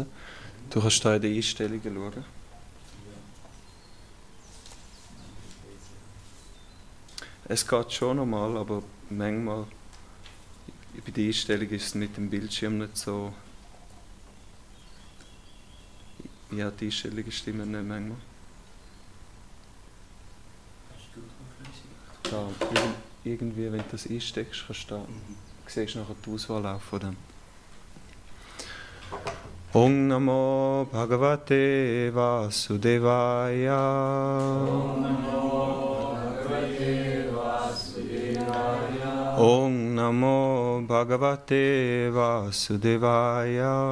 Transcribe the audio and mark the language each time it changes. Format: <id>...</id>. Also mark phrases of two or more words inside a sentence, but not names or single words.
<de>Du kannst da in die Einstellungen schauen. Es geht schon nochmal, aber manchmal bei der Einstellung ist es mit dem Bildschirm nicht so. Ja, die Einstellungen stimmen nicht manchmal. Hast du gut da. Irgendwie, wenn du das einsteckst, kannst du da, siehst du nachher die Auswahl auch von dem.</de> <sa>ॐ नमो भगवते वासुदेवाय. ॐ नमो भगवते वासुदेवाय. ॐ नमो भगवते वासुदेवाय.</sa>